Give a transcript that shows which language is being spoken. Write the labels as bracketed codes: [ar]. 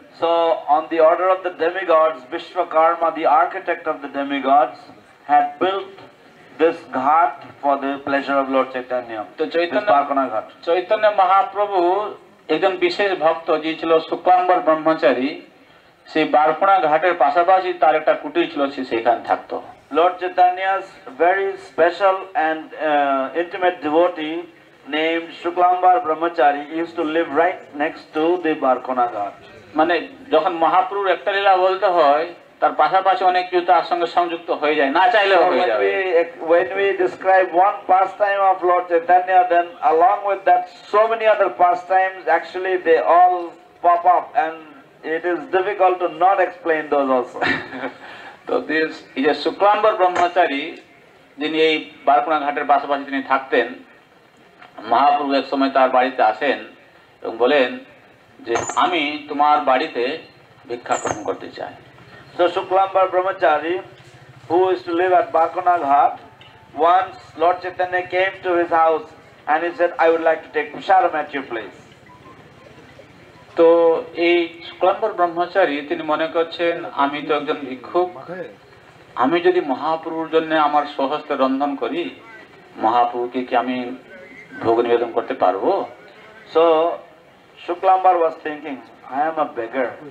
[en] So on the order of the demigods, Vishwakarma, the architect of the demigods, had built this ghat for the pleasure of Lord Chaitanya. [bn] তো চৈতন্য মহাপ্রভু একজন বিশেষ ভক্ত যে ছিল শুক্লাম্বর ব্রহ্মচারী, সেই বারকোনা ঘাটের পাশাপাশি তার একটা কুটির ছিল, সেখানে থাকতো। [en] Lord Chaitanya's very special and intimate devotee named Shuklambar Brahmachari used to live right next to the Barkona Ghat. [bn] মানে যখন মহাপ্রভুর একটা লীলা বলতে হয়, তার পাশাপাশি অনেক কিছু তার সঙ্গে সংযুক্ত হয়ে যায়, না চাইলেও হয়ে যাবে। [en] When we describe one pastime of Lord Chaitanya, then along with that so many other pastimes, actually they all pop up, and it is difficult to not explain those also. [bn] তো এই যে শুক্লাম্বর ব্রহ্মচারী যিনি এই বারকোনা ঘাটের পাশাপাশি তিনি থাকতেন, মহাপ্রভু এক সময় তার বাড়িতে আসেন এবং বলেন যে আমি তোমার বাড়িতে ভিক্ষা গ্রহণ করতে চাই। [en] So Shuklambar Brahmachari, who used to live at Barkona Ghat, once Lord Chaitanya came to his house and he said, I would like to take prasadam at your place. [bn] তো এই শুক্লাম্বর ব্রহ্মচারী তিনি মনে করছেন আমি তো একজন ভিক্ষুক, আমি যদি মহাপ্রভুর জন্য আমার স্বহস্তে রন্ধন করি, মহাপ্রভুকে কি আমি ভোগ নিবেদন করতে পারবো? [en] So Shuklambar was thinking, I am a beggar.